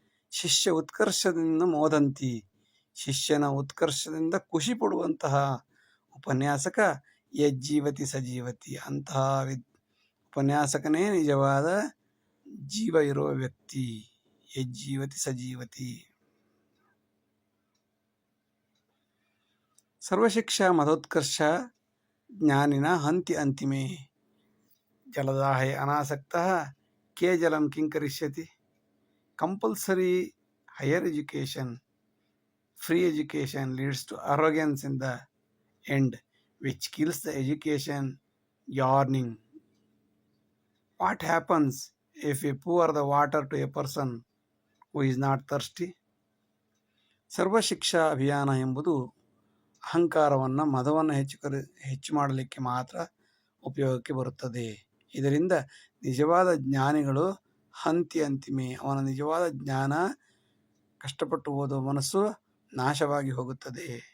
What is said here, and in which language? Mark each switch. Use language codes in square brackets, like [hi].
[kn] ಶಿಷ್ಯ ಉತ್ಕರ್ಷದಿಂದ ಮೋದಂತಿ, ಶಿಷ್ಯನ ಉತ್ಕರ್ಷದಿಂದ ಖುಷಿ ಪಡುವಂತಹ ಉಪನ್ಯಾಸಕ [sa] ಯಜ್ಜೀವತಿ ಸಜೀವತಿ, [kn] ಅಂತಹ ಉಪನ್ಯಾಸಕನೇ ನಿಜವಾದ ಜೀವ ಇರುವ ವ್ಯಕ್ತಿ. [sa] ಯಜ್ಜೀವತಿ ಸಜೀವತಿ. ಸರ್ವಶಿಕ್ಷಾ ಮದೋತ್ಕರ್ಷ ಜ್ಞಾನಿನ ಹಂತಿ ಅಂತಿಮೆ. ಜಲದಾಹೆ ಅನಾಸಕ್ತಃ ಕೇ ಜಲಂ ಕಿಂಕರಿಷ್ಯತಿ. [en] Compulsory higher education, free education leads to arrogance in the end, which kills the education yearning. What happens if we pour the water to a person who is not thirsty? [kn] Sarva Shiksha ಅಭಿಯಾನ ಎಂಬುದು ಅಹಂಕಾರವನ್ನು, ಮದವನ್ನು ಹೆಚ್ಚು ಮಾಡಲಿಕ್ಕೆ ಮಾತ್ರ ಉಪಯೋಗಕ್ಕೆ ಬರುತ್ತದೆ. ಇದರಿಂದ ನಿಜವಾದ ಜ್ಞಾನಿಗಳು [sa] ಹಂತಿ ಅಂತಿಮೆ, [kn] ಅವನ ನಿಜವಾದ ಜ್ಞಾನ, ಕಷ್ಟಪಟ್ಟು ಓದುವ ಮನಸ್ಸು ನಾಶವಾಗಿ ಹೋಗುತ್ತದೆ.